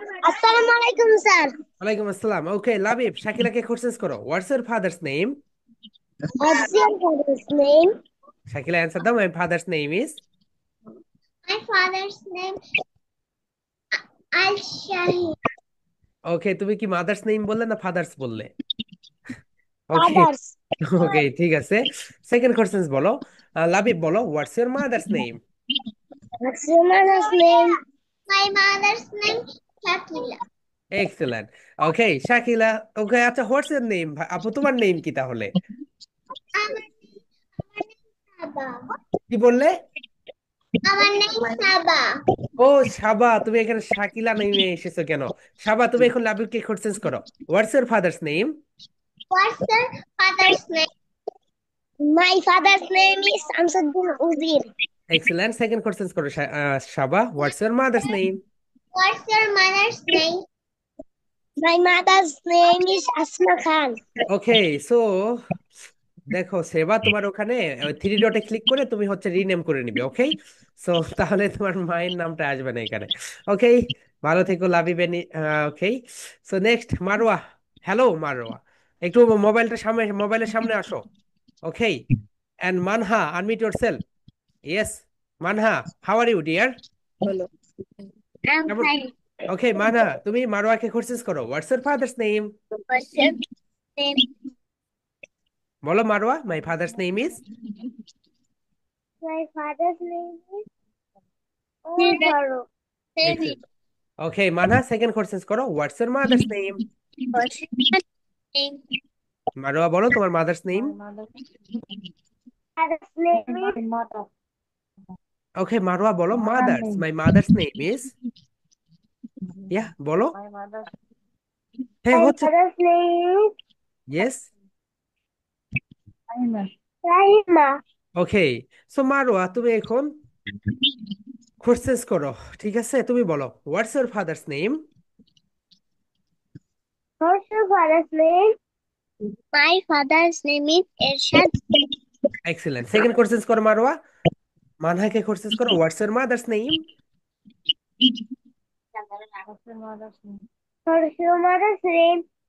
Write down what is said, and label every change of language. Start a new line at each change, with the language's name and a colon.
Arabic: Assalamualaikum, sir. Walaikum assalam.
Bangla: Okay, Labib, Shakila ke questions karo.
English: What's your father's name? What's your father's name? Shakila answer them. My father's name is. My father's name Al Shahid.
Bangla: Okay, তুমি কি mother's name বললে না father's বললে? ওকে
English: Father's.
Bangla: ওকে, ঠিক আছে। Second question বলো। লাবিব বলো,
English: What's your mother's name? What's your mother's name? My mother's name Shakila. Excellent. Okay Shakila. Okay, আচ্ছা what's your name?
Bangla: আপু তোমার নেম কি তাহলে?
English: Our name Saba.
Bangla: কি বললে?
English: Our name Saba.
Bangla: ও সাবা, তুমি এখানে শাকিলা নেমে এসেছো কেন? সাবা, তুমি এখন লাবিবকে কোশ্চেন করো,
English: What's your father's name? What's your father's name? My father's name is Samsuddin Uzir. Excellent. Second question করো Saba, what's your mother's name? What's your mother's name? My mother's name is Asma Khan.
Bangla: Okay, so দেখো সেবা, তোমার ওখানে three ডটে click করে তুমি হচ্ছে rename করে নিবে। ওকে, সো তাহলে তোমার মায়ের নামটা আসবে না এখানে। ওকে, ভালো থেকো লাবিবেনি। ওকে, so next Marwa. Hello Marwa, একটু মোবাইলের সামনে আসো।
English: Okay, and Manha, unmute yourself. Yes, Manha, how are you dear? I'm fine.
Bangla: ওকে মানহা, তুমি মারওয়াকে কোশ্চেন করো,
English: What's your father's name? What's your name?
Bangla: বলো Marwa,
English: My father's name is. My father's name is Farouk.
Bangla: Okay Manha, second question করো,
English: What's your mother's name? What's your name?
Bangla: Marwah বলো তোমার mother's name.
English: Father's name is
Bangla: ওকে মারোয়া বলো mother's,
English: My mother's name is.
Bangla: ইয়া বলো। হ্যাঁ
English: My
Bangla: হচ্ছে।
English: father's name ইয়েস। is Rahima.
Bangla: Okay, so Marwah তুমি এখন question করো, ঠিক আছে? তুমি বলো,
English: What's your father's name? What's your father's name? My father's name is Ershad. Excellent.
Bangla: Second question করো মারোয়া, মানহাকে কোশ্চেন করো,
English: What's your mother's name? What's your mother's name?